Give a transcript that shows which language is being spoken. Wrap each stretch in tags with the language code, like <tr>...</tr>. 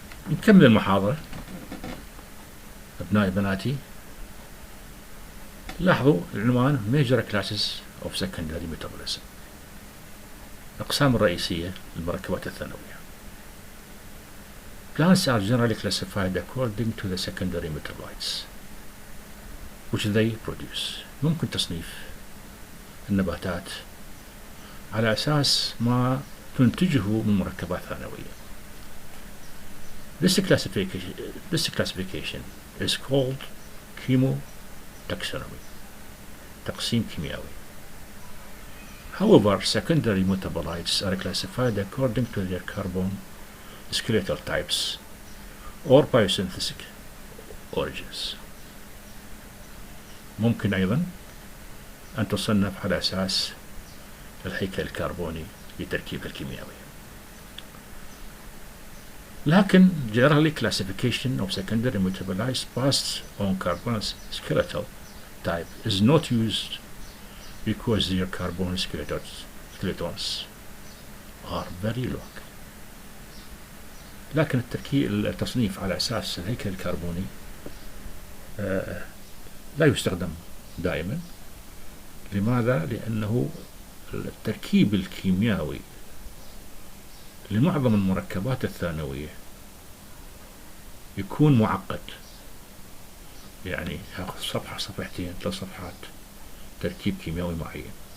<ar>نكمل المحاضرة أبنائي بناتي. لاحظوا العنوان</ar> <en>Major Classes of Secondary Metabolism،</en> <ar>الأقسام الرئيسية للمركبات الثانوية.</ar> <en>Plants are generally classified according to the secondary metabolites which they produce.</en> <ar>ممكن تصنيف النباتات على أساس ما تنتجه من مركبات ثانوية.</ar> <en>This classification is called chemotaxonomy،</en> <ar>تقسيم كيميائي.</ar> <en>However, secondary metabolites are classified according to their carbon skeletal types or biosynthetic origins.</en> <ar>ممكن أيضا أن تصنف على أساس الهيكل الكربوني لتركيبها الكيميائي. لكن</ar> <en>generally classification of secondary metabolites based on carbon skeletal type is not used because their carbon skeletons are very long.</en> <ar>لكن التصنيف على أساس الهيكل الكربوني لا يستخدم دائما. لماذا؟ لأنه التركيب الكيميائي لمعظم المركبات الثانوية يكون معقد، يعني ياخذ صفحة صفحتين 3 صفحات تركيب كيميائي معين.</ar>